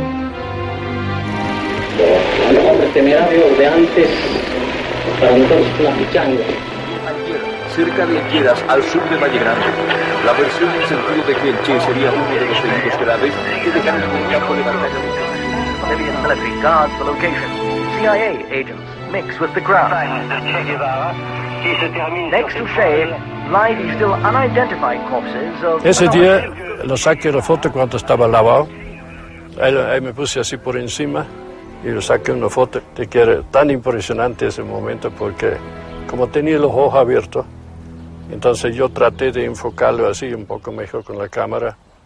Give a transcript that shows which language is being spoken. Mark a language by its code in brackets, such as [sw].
[es] A los hombres temerarios de antes, para nosotros una pichanga. Cerca de Lleras, al sur de Valle Grande. La versión en el sentido de que el Che sería uno de los heridos graves que dejaron un campo de batalla. [en] Bolivian military guards the location. CIA agents mix with the crowd. Next to Che lie the still unidentified corpses of... [es] Ese día lo saqué la foto cuando estaba lavado. Ahí me puse así por encima y le saqué una foto de que era tan impresionante ese momento porque como tenía los ojos abiertos, entonces yo traté de enfocarlo así un poco mejor con la cámara.